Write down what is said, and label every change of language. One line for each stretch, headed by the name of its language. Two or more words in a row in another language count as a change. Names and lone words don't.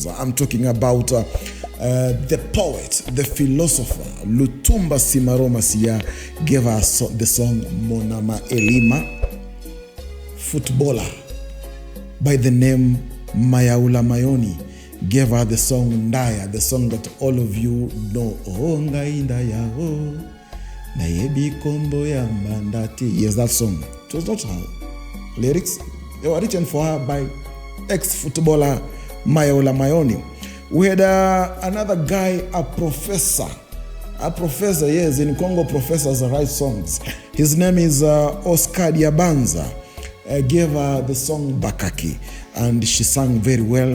English: I'm talking about the poet, the philosopher, Lutumba Simaroma Sia gave her the song Monama Elima. Footballer by the name Mayaula Mayoni gave her the song Ndaya, the song that all of you know.
Lingala: Oh, ngai ndaya, oh, nayebi kombo ya mandati.
English: Yes, that song. It was not her lyrics. They were written for her by ex-footballer Mayaula Mayoni. We had another guy, a professor. A professor, yes, in Congo, professors write songs. His name is Oscar Diabanza. Gave her the song Bakaki, and she sang very well.